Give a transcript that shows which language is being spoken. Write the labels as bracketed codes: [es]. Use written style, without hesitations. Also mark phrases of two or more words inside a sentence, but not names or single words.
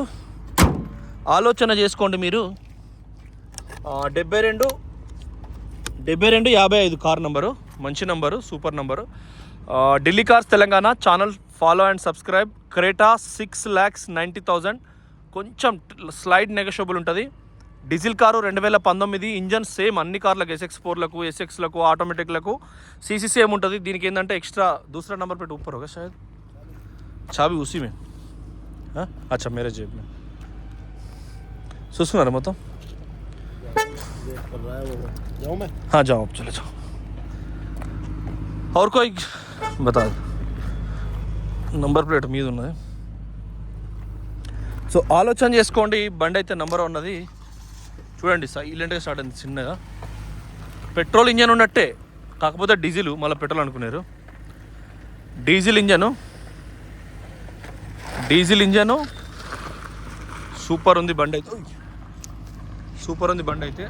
[te] ఆలోచన చేసుకోండి మీరు. 72 55 కార్ నంబరు, మంచి నంబరు, సూపర్ నంబరు. ఢిల్లీ కార్స్ తెలంగాణ ఛానల్ [en] follow and subscribe. [te] క్రేటా 6,90,000, కొంచెం స్లైడ్ నెగోషియబుల్ ఉంటుంది. డీజిల్ కారు 2019, ఇంజన్ సేమ్ అన్ని కార్లకు, SX4లకు, SXలకు, ఆటోమేటిక్లకు सीसी సేమ్ ఉంటుంది. దీనికి ఏంటంటే ఎక్స్ట్రా [hi] दूसरा नंबर पे ऊपर होगा शायद, चाबी उसी में. हाँ अच्छा, मेरे जेब में [te] చూసుకున్నారా మొత్తం? [hi] हाँ जाओ आप, चले जाओ. और कोई बता [te] నంబర్ ప్లేట్ మీద ఉన్నది. సో ఆలోచన చేసుకోండి. బండి అయితే నెంబర్ ఉన్నది చూడండి, సైలెంట్గా స్టార్ట్ అయింది చిన్నగా. పెట్రోల్ ఇంజన్ ఉన్నట్టే, కాకపోతే డీజిల్, మళ్ళీ పెట్రోల్ అనుకున్నారు. డీజిల్ ఇంజను సూపర్ ఉంది బండి అయితే, సూపర్ ఉంది బండి అయితే.